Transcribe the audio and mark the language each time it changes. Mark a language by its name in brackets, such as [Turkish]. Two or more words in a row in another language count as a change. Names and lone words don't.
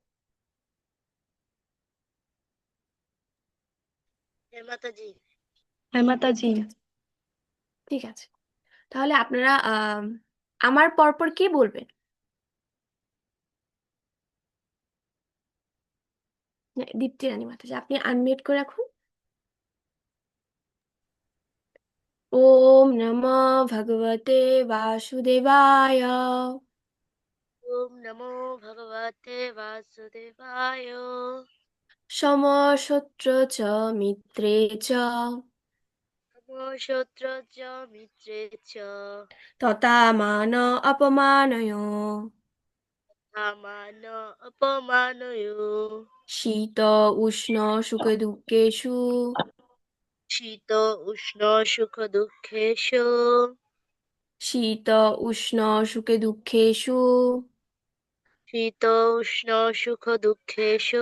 [Bangla] জয় মাতাজি। হ্যাঁ মাতাজি। ঠিক আছে, ঠিক আছে। তাহলে আপনারা আমার পরপর কে বলবেন? দীপ্তি রানী মাতাজি, আপনি আনমিউট করে রাখুন। [Sanskrit] ওম নমঃ ভগবতে বাসুদেবায়। ওম নমো ভগবতে বাসুদেবায়। সমশত্র চ মিত্রে চ সমশত্র চ মিত্রে চ তথা মান অপমানয়। সমান অপমানয়। শীত উষ্ণ সুখ দুঃখেষু শীত উষ্ণ সুখ দুঃখেষু শীত উষ্ণ সুখে দুঃখেষু শীত উষ্ণ সুখ দুঃখেষু